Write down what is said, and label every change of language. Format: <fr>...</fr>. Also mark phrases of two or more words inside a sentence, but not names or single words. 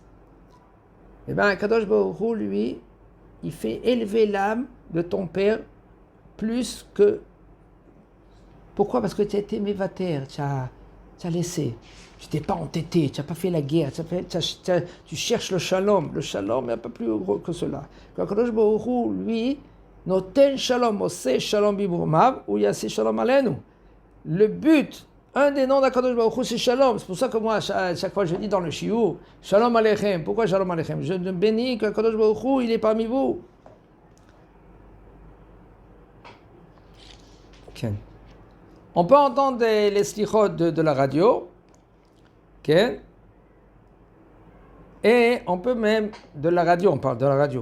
<fr>Eh bien Kadosh Baruch Hu, lui, il fait élever l'âme de ton père plus que... Pourquoi? Parce que tu as été mévater, tu as laissé. Tu t'es pas entêté, tu n'as pas fait la guerre, tu cherches le shalom. Le shalom est un peu plus gros que cela.</fr> <he>Quand Kadosh Baruch Hu, lui, נותן שלום, עושה שלום במרומיו, ou יעשה שלום עלינו.</he> <fr>Le but, un des noms d'Akadosh Baruch Hu, c'est shalom. C'est pour ça que moi, à chaque fois, je dis dans le shiur,</fr> <he>שלום עליכם.</he> <fr>Pourquoi</fr> <he>שלום עליכם?</he> <fr>Je bénis qu'Akadosh Baruch Hu, il est parmi vous. Okay. On peut entendre les slichot de la radio. Okay. Et on peut même, de la radio, on parle de la radio.</fr>